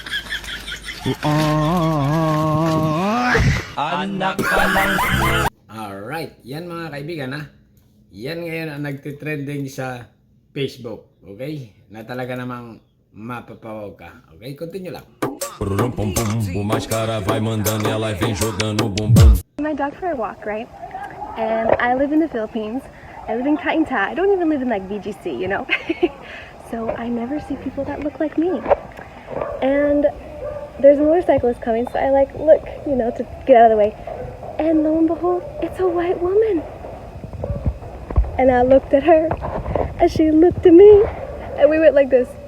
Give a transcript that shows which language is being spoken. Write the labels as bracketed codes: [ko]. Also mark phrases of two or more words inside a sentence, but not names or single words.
[tl] Alright, yan mga kaibigan ha. Yan ngayon ang nagtitrending sa Facebook, okay? Na talaga namang mapapawag ka. [en] Okay, continue [tl] lang. Boom boom boom. [pt] O mais cara vai mandando e ela vem jogando bumbum. [en] My dog for a walk, right? And I live in the Philippines. I live in Cainta. I don't even live in like BGC, you know? So I never see people that look like me. And there's a motorcyclist coming, so I like look, you know, to get out of the way. And lo and behold, it's a white woman. And I looked at her, and she looked at me, and we went like this.